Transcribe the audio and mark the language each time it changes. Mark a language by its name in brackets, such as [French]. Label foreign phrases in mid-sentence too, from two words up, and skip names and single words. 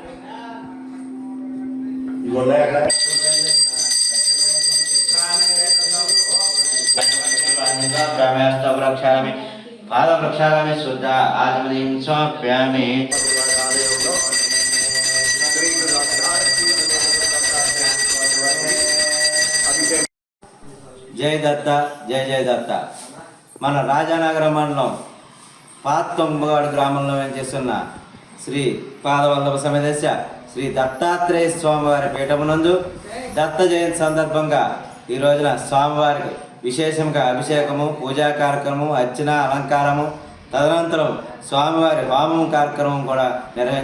[Sanskrit] प्रक्षामि पादं प्रक्षामि शुद्ध आत्मनीं समर्पयामि जय दत्त जय जय [Telugu] దత్త మన రాజానగర మండలం పాత తుంగపాడు గ్రామంలో వెంచేస్తున్న శ్రీ పాదవల్లభ సమేత శ్రీ దత్తాత్రేయ స్వామివారి పీఠమునందు దత్త జయంతి సందర్భంగా ఈ రోజున స్వామివారికి విశేషంగా అభిషేకము, పూజా కార్యక్రమము, అర్చన, అలంకారము, తదనంతరం స్వామివారి హోమం కార్యక్రమం కూడా నిర్వహించబడింది.